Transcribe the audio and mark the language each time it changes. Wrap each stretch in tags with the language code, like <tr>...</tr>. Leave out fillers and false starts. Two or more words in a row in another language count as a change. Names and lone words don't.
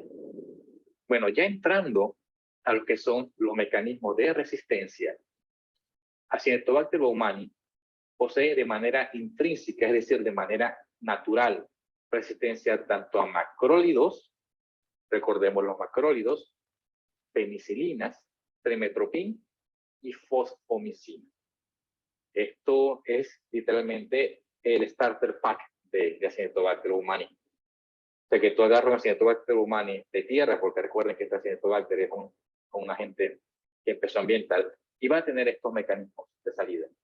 <es>Bueno, ya entrando a lo que son los mecanismos de resistencia, Acinetobacter baumannii posee de manera intrínseca, es decir, de manera natural, resistencia tanto a macrólidos, recordemos los macrólidos, penicilinas, trimetoprim y fosfomicina. Esto es literalmente el</es> <en>starter pack</en> <es>de Acinetobacter baumannii. O sea que tú agarras un Acinetobacter baumannii de tierra, porque recuerden que este Acinetobacter es un agente que empezó ambiental, y va a tener estos mecanismos de salida.</es>